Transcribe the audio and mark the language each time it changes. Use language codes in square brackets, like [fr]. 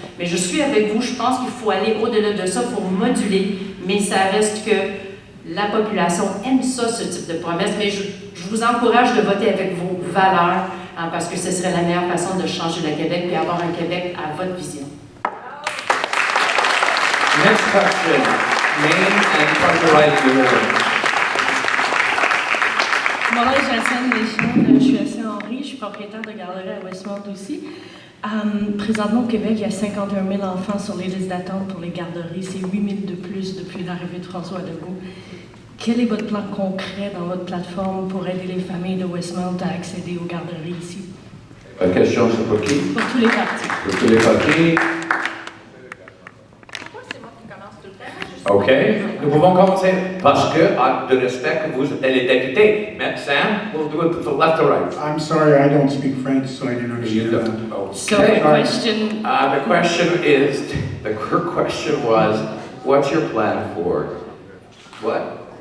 [fr] Mais je suis avec vous, je pense qu'il faut aller au-delà de ça pour moduler, mais ça reste que la population aime ça, ce type de promesse. Mais je vous encourage de voter avec vos valeurs, hein, parce que ce serait la meilleure façon de changer le Québec et avoir un Québec à votre vision. [en] Next question. Name and party right here. [fr] Mon nom est Jacinthe Deschamps, je suis assez Henri, je suis propriétaire de garderie à Westmount aussi. Présentement au Québec, il y a 51 000 enfants sur les listes d'attente pour les garderies, c'est 8 000 de plus depuis l'arrivée de François Legault. Quel est votre plan concret dans votre plateforme pour aider les familles de Westmount à accéder aux garderies ici? La question, c'est pour qui? Pour tous les partis. Pour tous les partis. OK. Nous pouvons commencer parce que, de respect que vous êtes les députés. [en] Mais Sam, we'll do it from left to right. I'm sorry, I don't speak French, so I didn't understand that. Okay. So the question... her question was, what's your plan for? What?